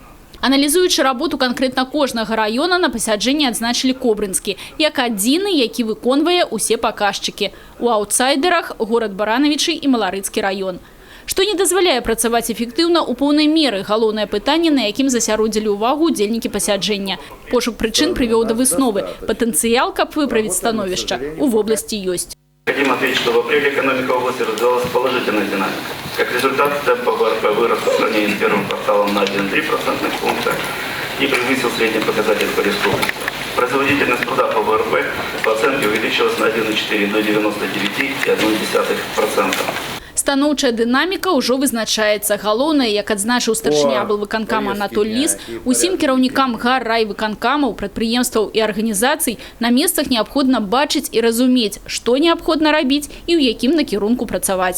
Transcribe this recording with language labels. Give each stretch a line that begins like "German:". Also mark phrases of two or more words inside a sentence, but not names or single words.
Belarusian: Аналізуючы работу канкрэтна кожнага раёна, на пасяджэнні адзначылі Кобрынскі, як адзіны, які выконвае ўсе паказчыкі. У аўтсайдерах горад Баранавічы і Маларыцкі раён. Што не дазваляе працаваць эфектыўна ў поўнай меры, галоўнае пытанне, на якім засяродзілі ўвагу удзельнікі пасяджэння. Пошук прычын прывёў да высновы. Патэнцыял, каб выправіць становішча, у вобласці ёсць.
Russian: Хотим ответить, что в апреле экономика области развивалась положительной динамикой. Как результат, темп ВРП вырос по сравнению с первым кварталом на 1,3% пункта и превысил средний показатель по республике. Производительность труда по ВРП по оценке увеличилась на 1,4 до 99,1%.
Belarusian: Станоўчая дынаміка ўжо вызначаецца. Галоўнае, як адзначыў старшыня аблвыканкама Анатоль Ліс, усім кіраўнікам гар, райвыканкамаў, прадпрыемстваў і арганізацый на месцах неабходна бачыць і разумець, што неабходна рабіць і ў якім накірунку працаваць.